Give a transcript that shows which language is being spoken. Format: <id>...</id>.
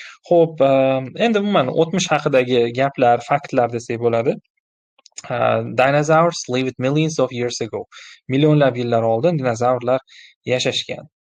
<uz>Xo'p, endi umuman o'tmish haqidagi gaplar, faktlar desak bo'ladi.</uz> <en>Dinosaurs lived millions of years ago.</en> <uz>Millionlab yillar oldin dinozavrlar yashashgan.</uz>